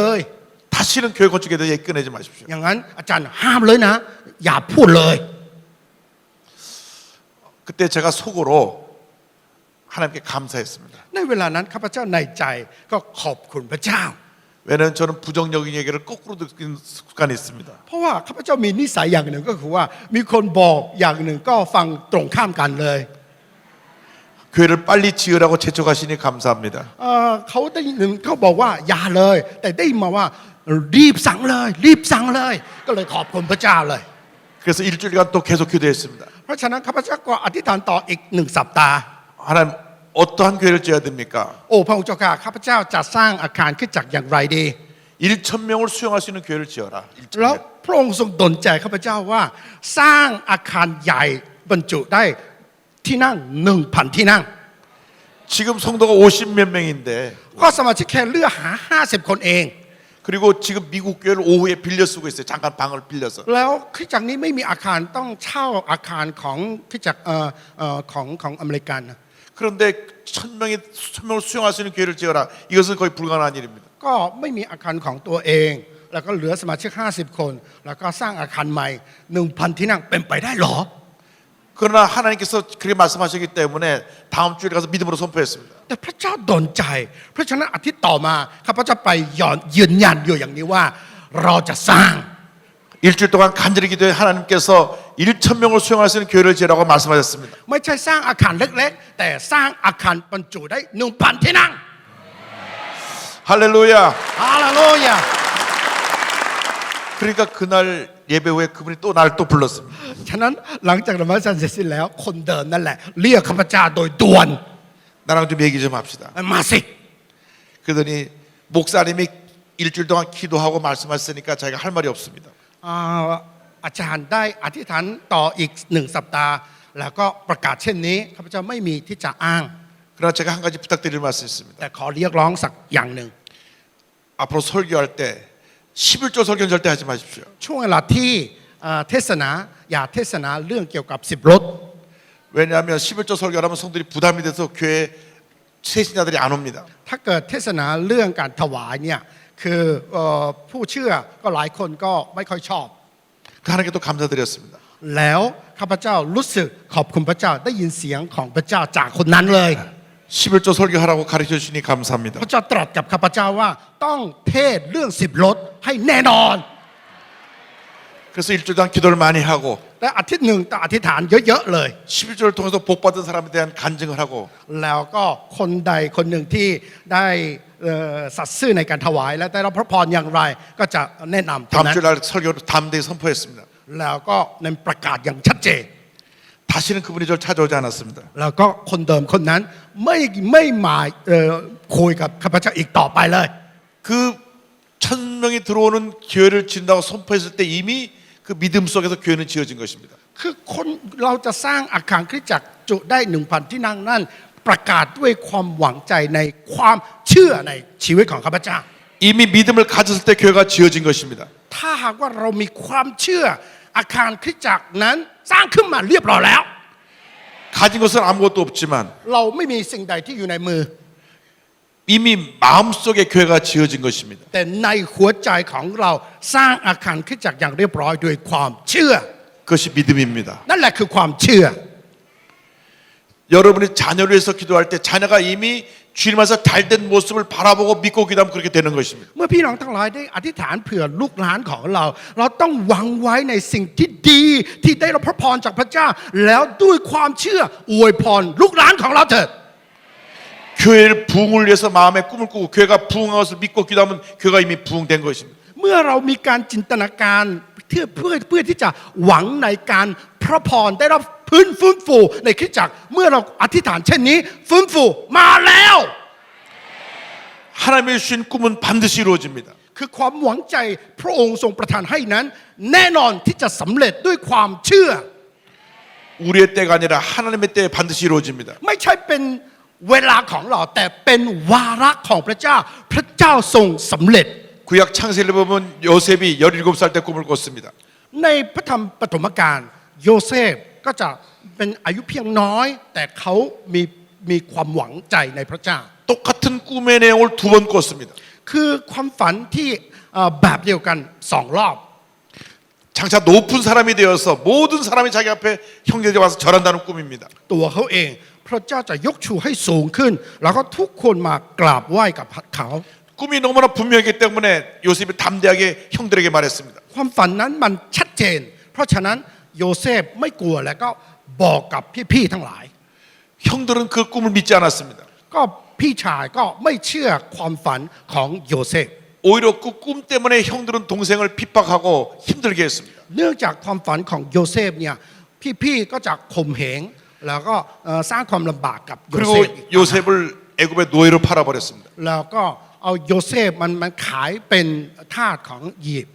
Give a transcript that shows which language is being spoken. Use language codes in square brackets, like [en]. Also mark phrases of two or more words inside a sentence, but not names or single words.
[ko] 다시는 교회 건축에 대해 얘기 꺼내지 마십시오. [th] อย่างนั้นอาจารย์ห้ามเลยนะ อย่าพูดเลย [ko] 그때 제가 속으로 하나님께 감사했습니다. [th] ในเวลานั้นข้าพเจ้าในใจก็ขอบคุณพระเจ้า [ko] 왜냐하면 저는 부정적인 얘기를 거꾸로 듣는 습관이 있습니다. [th] เพราะว่าข้าพเจ้ามีนิสัยอย่างหนึ่งก็คือว่ามีคนบอกอย่างหนึ่งก็ฟังตรงข้ามกันเลย [ko] 교회를 빨리 지으라고 재촉하시니 감사합니다. [th] เขาได้ยินเขาบอกว่าอย่าเลย แต่ได้มาว่ารีบสั่งเลย รีบสั่งเลย ก็เลยขอบคุณพระเจ้าเลย [ko] 그래서 일주일간 또 계속 기도했습니다. [th] เพราะฉะนั้นข้าพเจ้าก็อธิษฐานต่ออีก1 สัปดาห์ [ko] 하나님 어떠한 교회를 지어야 됩니까? [th] โอ้พระองค์เจ้าข้าข้าพเจ้าจะสร้างอาคารคริสตจักรอย่างไรดี [ko] 1,000명을 수용할 수 있는 교회를 지어라. [th] แล้ว [ko] 1,000명. [th] พระองค์ทรงดลใจข้าพเจ้าว่า สร้างอาคารใหญ่บรรจุได้ที่นั่ง 1,000 ที่นั่ง [ko] 지금 성도가 50몇 명인데 [th] ก็สมาชิกแค่เลือกหา50 คนเอง [ko] 그리고 지금 미국 교회를 오후에 빌려 쓰고 있어요. 잠깐 방을 빌려서. [th] แล้วคริสตจักรนี้ไม่มีอาคารต้องเช่าอาคารของคริสตจักรของอเมริกันนะ [ko] 그 그런데 1,000명이 수천 명을 수용할 수 있는 교회를 지어라. 이것은 거의 불가능한 일입니다. [th] ก็ไม่มีอาคารของตัวเอง แล้วก็เหลือสมาชิก50 คน แล้วก็สร้างอาคารใหม่ 1,000 ที่นั่งเป็นไปได้เหรอ [ko] 그러나 하나님께서 그렇게 말씀하셨기 때문에 다음 주일에 가서 믿음으로 선포했습니다. [th] แต่พระเจ้าดลใจ เพราะฉะนั้นอาทิตย์ต่อมาข้าพเจ้าไปยืนยันอยู่อย่างนี้ว่าเราจะสร้าง [ko] 일주일 동안 간절히 기도해 하나님께서 1,000명을 수용할 수 있는 교회를 지으라고 말씀하셨습니다. [th] ไม่ใช่สร้างอาคารเล็กๆ แต่สร้างอาคารบรรจุได้ 1,000 ที่นั่ง [ko] 할렐루야. [th] ฮาเลลูยา [ko] 그러니까 그날 예배 후에 그분이 또 날 또 불렀습니다. [th] ฉะนั้นหลังจากนมัสการเสร็จสิ้นแล้วคนเดิมนั่นแหละเรียกข้าพเจ้าโดยด่วน [ko] 나랑 좀 얘기 좀 합시다. [th] มาสิ [ko] 그러더니 목사님이 일주일 동안 기도하고 말씀하셨으니까 자기가 할 말이 없습니다. [th] อาจารย์ได้อธิษฐานต่ออีก1 สัปดาห์ แล้วก็ประกาศเช่นนี้ข้าพเจ้าไม่มีที่จะอ้าง [ko] 그러나 제가 한 가지 부탁드릴 말씀이 있습니다. [th] แต่ขอเรียกร้องสักอย่างหนึ่ง [ko] 앞으로 설교할 때 11조 설교는 절대 하지 마십시오. [th] ช่วงเวลาที่เทศนาอย่าเทศนาเรื่องเกี่ยวกับ10 รถ [ko] 왜냐하면 11조 설교를 하면 성들이 부담이 돼서 교회 세신자들이 안 옵니다. [th] ถ้าเกิดเทศนาเรื่องการถวายเนี่ยคือผู้เชื่อก็หลายคนก็ไม่ค่อยชอบ [ko] 그 하나님께 또 감사드렸습니다. [th] แล้วข้าพเจ้ารู้สึกขอบคุณพระเจ้าได้ยินเสียงของพระเจ้าจากคนนั้นเลย [ko] 11조 설교하라고 가르쳐 주시니 감사합니다. [th] พระเจ้าตรัสกับข้าพเจ้าว่าต้องเทศเรื่อง10 รถให้แน่นอน [ko] 그래서 일주일 동안 기도를 많이 하고 [th] และอาทิตย์หนึ่งต้องอธิษฐานเยอะๆเลย [ko] 11조를 통해서 복 받은 사람에 대한 간증을 하고 [th] แล้วก็คนใดคนหนึ่งที่ได้สัตย์ซื่อในการถวายและได้รับพระพรอย่างไรก็จะแนะนำตรง [ko] 다음 [th] นั้น [ko] 주일 날 설교를 담대히 선포했습니다. [th] แล้วก็ในประกาศอย่างชัดเจน [ko] 다시는 그분이 저를 찾아오지 않았습니다. [th] แล้วก็คนเดิมคนนั้นไม่มาคุยกับข้าพเจ้าอีกต่อไปเลย [ko] 그 1,000명이 들어오는 교회를 지은다고 선포했을 때 이미 그 믿음 속에서 교회는 지어진 것입니다. [th] คือคนเราจะสร้างอาคารคริสตจักรจุได้ 1,000 ที่นั่งนั่นประกาศด้วยความหวังใจในความเชื่อในชีวิตของข้าพเจ้า [ko] 이미 믿음을 가졌을 때 교회가 지어진 것입니다. [th] ถ้าหากว่าเรามีความเชื่ออาคารคริสตจักรนั้นสร้างขึ้นมาเรียบร้อยแล้ว [ko] 가진 것은 아무것도 없지만 [th] เราไม่มีสิ่งใดที่อยู่ในมือ [ko] 이미 마음속에 교회가 지어진 것입니다. [th] แต่ในหัวใจของเราสร้างอาคารคริสตจักรอย่างเรียบร้อยด้วยความเชื่อ [ko] 그것이 믿음입니다. [th] นั่นแหละคือความเชื่อ [ko] 여러분이 자녀를 위해서 기도할 때 자녀가 이미 주님께서 잘된 모습을 바라보고 믿고 기도하면 그렇게 되는 것입니다. [th] เมื่อพี่น้องทั้งหลายได้อธิษฐานเผื่อลูกหลานของเรา เราต้องหวังไว้ในสิ่งที่ดีที่ได้รับพระพรจากพระเจ้า แล้วด้วยความเชื่ออวยพรลูกหลานของเราเถิด [ko] 교회를 부흥을 위해서 마음에 꿈을 꾸고 교회가 부흥한 것을 믿고 기도하면 교회가 이미 부흥된 것입니다. [th] เมื่อเรามีการจินตนาการเพื่อที่จะหวังในการพระพรได้รับฟื้นฟูในคริสตจักรเมื่อเราอธิษฐานเช่นนี้ฟื้นฟูมาแล้ว [ko] 하나님의 주신 꿈은 반드시 이루어집니다. [th] คือความหวังใจพระองค์ทรงประทานให้นั้น แน่นอนที่จะสำเร็จด้วยความเชื่อ [ko] 우리의 때가 아니라 하나님의 때에 반드시 이루어집니다. [th] ไม่ใช่เป็นเวลาของเราแต่เป็นวาระของพระเจ้า พระเจ้าทรงสำเร็จ [ko] 구약 창세기를 보면 요셉이 17살 때 꿈을 꿨습니다. [th] ในพระธรรมปฐมกาลโยเซฟก็จะเป็นอายุเพียงน้อย แต่เขามีความหวังใจในพระเจ้า [ko] 똑같은 꿈의 내용을 2번 꿨습니다. [th] คือความฝันที่แบบเดียวกัน2 รอบ [ko] 장차 높은 사람이 되어서 모든 사람이 자기 앞에 형제들이 와서 절한다는 꿈입니다. [th] ตัวเขาเองพระเจ้าจะยกชูให้สูงขึ้น แล้วก็ทุกคนมากราบไหว้กับเขา [ko] 꿈이 너무나 분명했기 때문에 요셉이 담대하게 형들에게 말했습니다. [th] ความฝันนั้นมันชัดเจน เพราะฉะนั้นโยเซฟไม่กลัวแล้วก็บอกกับพี่ๆทั้งหลาย [ko] 형들은 그 꿈을 믿지 않았습니다. [th] ก็พี่ชายก็ไม่เชื่อความฝันของโยเซฟ [ko] 오히려 그 꿈 때문에 형들은 동생을 핍박하고 힘들게 했습니다. [th] เนื่องจากความฝันของโยเซฟเนี่ยพี่ๆก็จะข่มเหงแล้วก็สร้างความลำบากกับโยเซ [ko] 그리고 [th] ฟอีก [ko] 요셉을 애굽의 노예로 팔아버렸습니다. [th] แล้วก็เอาโยเซฟมันขายเป็นทาสของอียิปต์